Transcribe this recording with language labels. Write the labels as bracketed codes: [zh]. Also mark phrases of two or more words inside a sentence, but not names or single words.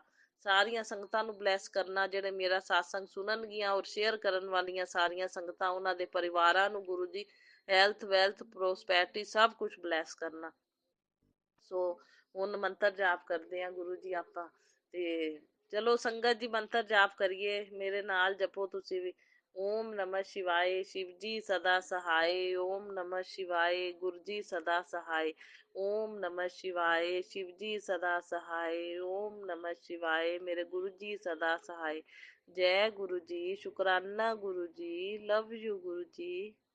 [pa] ਸਾਰੀਆਂ ਸੰਗਤਾਂ ਨੂੰ ਬਲੈਸ ਕਰਨਾ, ਜਿਹੜੇ ਮੇਰਾ ਸਾਤਸੰਗ ਸੁਣਨਗੀਆਂ ਔਰ ਸ਼ੇਅਰ ਕਰਨ ਵਾਲੀਆਂ ਸਾਰੀਆਂ ਸੰਗਤਾਂ, ਉਹਨਾਂ ਦੇ ਪਰਿਵਾਰਾਂ ਨੂੰ ਗੁਰੂ ਜੀ [en] health wealth prosperity [pa] ਸਭ ਕੁਝ ਬਲੈਸ ਕਰਨਾ। ਸੋ ਹੁਣ ਮੰਤਰ ਜਾਪ ਕਰਦੇ ਆ ਗੁਰੂ ਜੀ ਆਪਾਂ, ਤੇ ਚਲੋ ਸੰਗਤ ਜੀ ਮੰਤਰ ਜਾਪ ਕਰੀਏ, ਮੇਰੇ ਨਾਲ ਜਪੋ ਤੁਸੀਂ ਵੀ। [hi] ਓਮ ਨਮः शिवाय, शिव जी सदा सहाय। ओम नमः शिवाय, गुरु जी सदा सहाय। ओम नमः शिवाय, शिव जी सदा सहाय। ओम नमः शिवाय, मेरे गुरु जी सदा सहाय। जय गुरु जी, शुकराना गुरु जी, [en] love you [hi] गुरु जी।